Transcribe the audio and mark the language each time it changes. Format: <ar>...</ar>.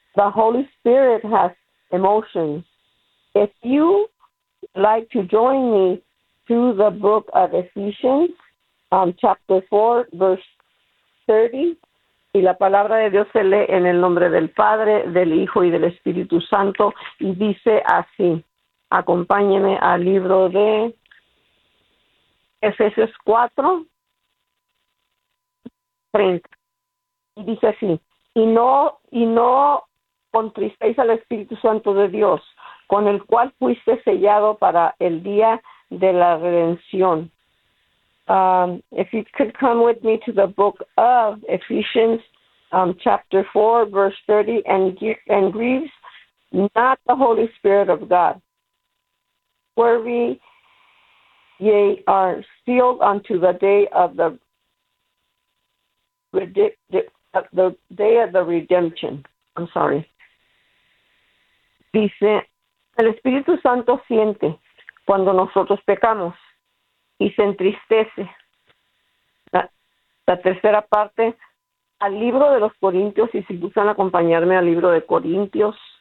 <en>The Holy Spirit has emotions. If you like to join me to the book of Ephesians, chapter 4, verse 30,</en> <es>y la palabra de Dios se lee en el nombre del Padre, del Hijo y del Espíritu Santo, y dice así, acompáñeme al libro de Efesios 4, 30. Y dice así, y no contristéis al Espíritu Santo de Dios, con el cual fuiste sellado para el día de la redención.</es> <en>If you could come with me to the book of Ephesians, chapter 4, verse 30, and grieves not the Holy Spirit of God, where we ye are sealed unto the day of the redemption. The day of the redemption. I'm sorry.</en> <es>Dice, el Espíritu Santo siente cuando nosotros pecamos y se entristece. La tercera parte, al libro de los Corintios, y si gustan acompañarme al libro de Corintios.</es>